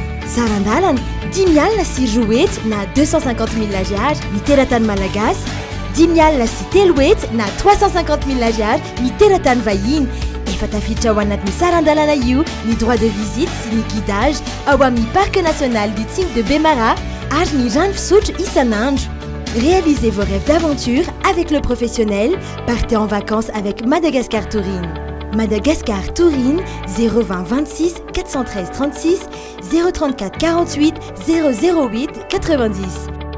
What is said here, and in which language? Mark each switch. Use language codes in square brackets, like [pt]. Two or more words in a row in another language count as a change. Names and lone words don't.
[mg] Sarandalana 10 alina sy 2 hetsy na 250 000 ariary ny teratany malagasy, 10 alina sy 3 hetsy na 350 000 ariary ny teratany vahiny. Efa tafiditra ao anatin'ny sarandalana io ny [fr] droit de visite [mg] sy ny guidage ao amin'ny [fr] parc national du Tsingy de Bemara [mg] ary ny rano fisotro isan'andro. [fr] Réalisez vos rêves d'aventure avec le professionnel. Partez en vacances avec Madagascar Tourine. Madagascar Tourine 020 26 413 36 034 48 008 90.